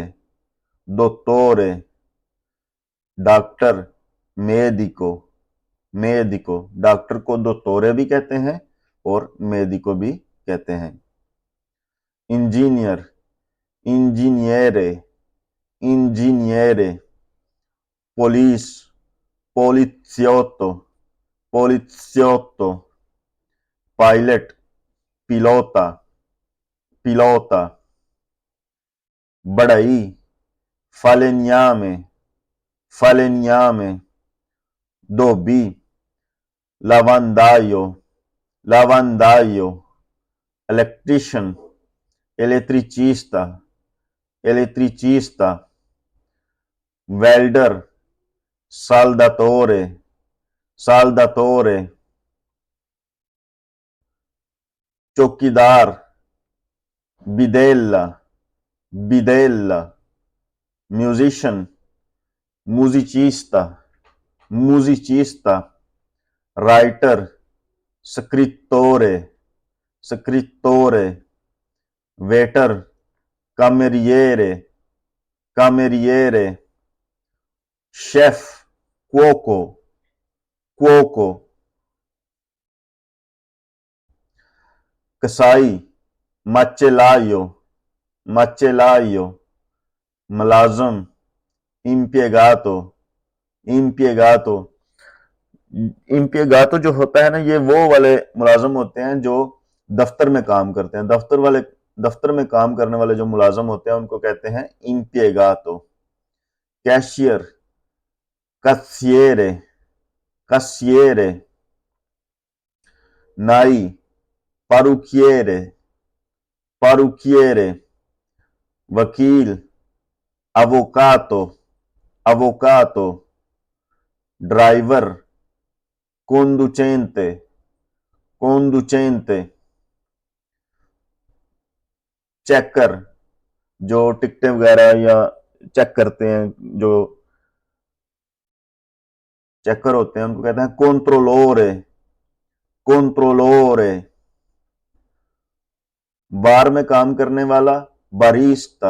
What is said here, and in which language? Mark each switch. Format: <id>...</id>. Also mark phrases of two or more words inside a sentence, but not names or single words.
<it>दोत्तोरे। डॉक्टर, मेडिको। मेडिको।</it> <hi>डॉक्टर को दोत्तोरे भी कहते हैं और मेडिको भी कहते हैं।</hi> <it>इंजीनियर, इंजीनियरे। इंजीनियरे। पुलिस, poliziotto। poliziotto। पायलट, pilota। pilota। बढ़ई, falegname। falegname। धोबी, lavandaio। lavandaio। electrician, elettricista। elettricista। welder, saldatore। saldatore। चौकीदार, बिदेला। बिदेला। म्यूजिशियन, musicista। musicista। राइटर, scrittore। scrittore। वेटर, cameriere। cameriere। शेफ, cuoco। cuoco। कसाई, macellaio। macellaio। मुलाजम, impiegato। impiegato। impiegato</it> <hi>जो होता है ना, ये वो वाले मुलाजम होते हैं जो दफ्तर में काम करते हैं। दफ्तर में काम करने वाले जो मुलाजम होते हैं उनको कहते हैं impiegato।</hi> <it>कैशियर, cassiere। cassiere। नाई, parrucchiere। parrucchiere। वकील, avvocato। avvocato। ड्राइवर, conducente।</it> <hi>conducente। चेकर, जो टिकटें वगैरह या चेक करते हैं, जो चेकर होते हैं उनको कहते हैं controllore।</hi> <it>controllore।</it> <hi>बार में काम करने वाला, बारिस्ता।</hi>